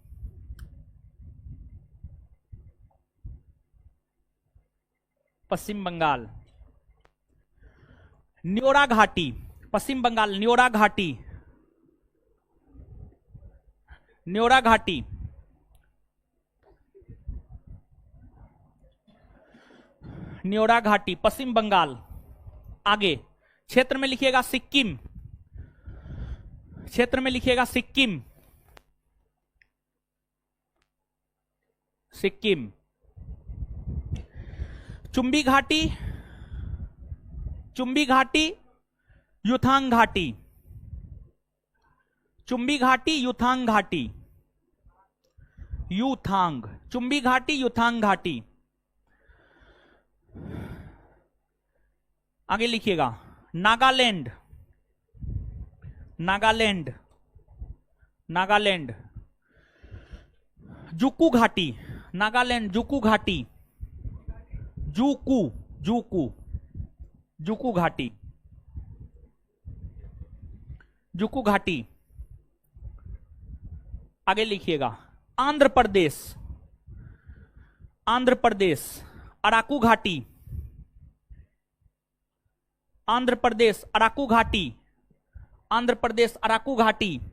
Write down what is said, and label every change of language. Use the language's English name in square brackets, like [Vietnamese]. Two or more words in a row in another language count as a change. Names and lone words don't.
[Hindi] पश्चिम बंगाल, न्योरा घाटी, पश्चिम बंगाल, न्योरा घाटी, न्योरा घाटी, न्योरा घाटी, पश्चिम बंगाल। आगे क्षेत्र में लिखिएगा सिक्किम, क्षेत्र में लिखिएगा सिक्किम, सिक्किम, चुंबी घाटी, चुंबी घाटी, युथांग घाटी, चुंबी घाटी, युथांग घाटी, युथांग, चुंबी घाटी, युथांग घाटी। आगे लिखिएगा नागालैंड, नागालैंड, नागालैंड, जुकू घाटी, नागालैंड, जुकू घाटी, जुकू, जुकू, जुकू घाटी, जुकू घाटी। आगे लिखिएगा आंध्र प्रदेश, आंध्र प्रदेश, अराकू घाटी, आंध्र प्रदेश, अराकू घाटी, आंध्र प्रदेश, अराकू घाटी।